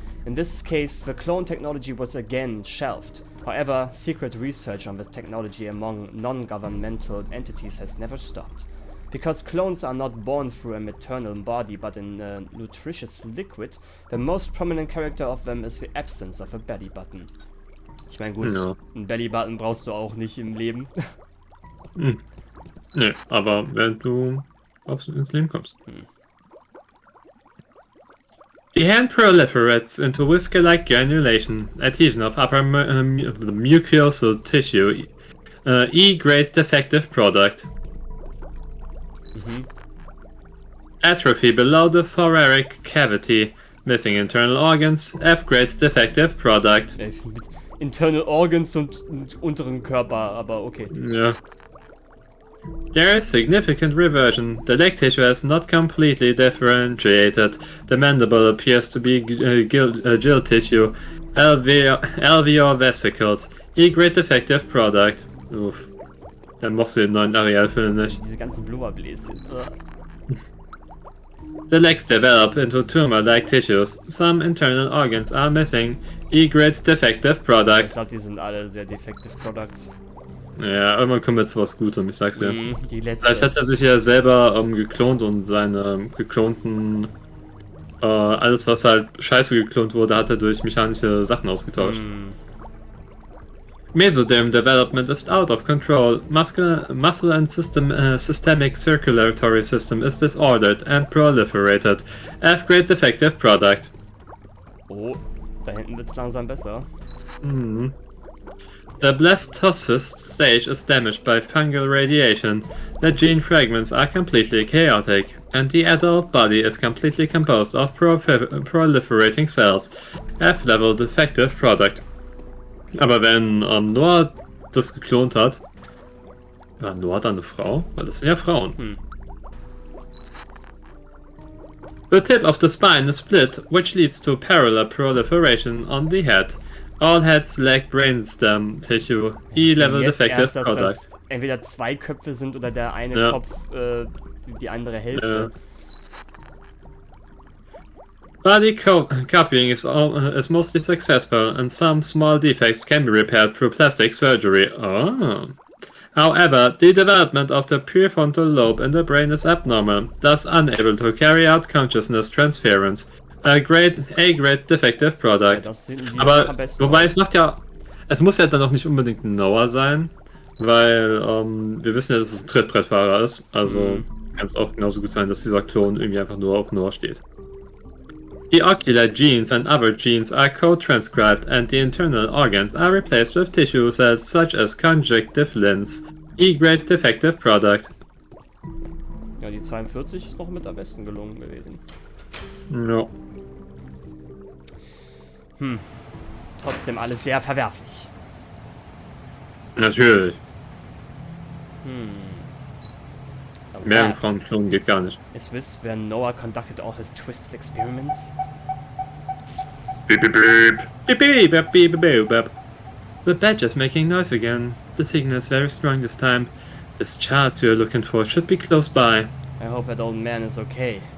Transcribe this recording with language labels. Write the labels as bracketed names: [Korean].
[English] In this case, the clone technology was again shelved. However, secret research on this technology among non-governmental entities has never stopped. Because clones are not born through a maternal body but in a nutritious liquid, the most prominent character of them is the absence of a belly button. [German] Ich meine, gut, ein Belly Button brauchst du auch nicht im Leben. Nee, aber wenn du ins Leben kommst. [English] The hand proliferates into whisker-like granulation, adhesion of upper mucosal tissue, E-grade defective product. Atrophy below the thoracic cavity, missing internal organs, F-grade defective product. Internal organs [German] und unteren Körper, aber okay. Ja. [English] There is significant reversion. The leg tissue has not completely differentiated. The mandible appears to be gill tissue. Alveolar vesicles. E-grade defective product. Uff. [German] Der mochte den neuen Arealfilm nicht. Diese ganzen Blubberbläschen. [English] The legs develop into tumor-like tissues. Some internal organs are missing. E-grade defective product. [German] Ich glaube, die sind alle sehr [English] defective Products. [German] Ja, irgendwann kommen wir zu was Gutem, ich sag's dir. Die letzte. Vielleicht hat er sich ja selber geklont und seine geklonten alles was halt scheiße geklont wurde, hat er durch mechanische Sachen ausgetauscht. [English] Mesoderm development is out of control. Muscle and systemic circulatory system is disordered and proliferated. F-grade defective product. [German] Da hinten wird's langsam besser. [English] The blastocyst stage is damaged by fungal radiation. The gene fragments are completely chaotic, and the adult body is completely composed of proliferating cells. F-level defective product. [German] Aber wenn Noah das geklont hat, war Noah dann eine Frau? Weil das sind ja Frauen. [English] The tip of the spine is split, which leads to parallel proliferation on the head. All heads lack brainstem tissue. E-level defective product. [German] dass entweder zwei Köpfe sind oder der eine Kopf die andere Hälfte. [English] Body copying is mostly successful, and some small defects can be repaired through plastic surgery. However, the development of the prefrontal lobe in the brain is abnormal, thus unable to carry out consciousness transference. A-grade defective product. [German] Aber wobei es muss ja dann auch nicht unbedingt ein Noah sein, weil wir wissen ja, dass es ein Trittbrettfahrer ist. Also kann es auch genauso gut sein, dass dieser Klon irgendwie einfach nur auf Noah steht. [English] The ocular genes and other genes are co-transcribed and the internal organs are replaced with tissue cells such as conjunctive lens. E-grade defective product. [German] Ja, die 42 ist noch mit am besten gelungen gewesen. No. Trotzdem alles sehr verwerflich. Natürlich. Mehrere Frauen klonen geht gar nicht. [English] Is this where Noah conducted all his twisted experiments? Beep beep beep. Beep beep beep beep beep beep. The badger's making noise again. The signal is very strong this time. This chance you're looking for should be close by. I hope that old man is okay.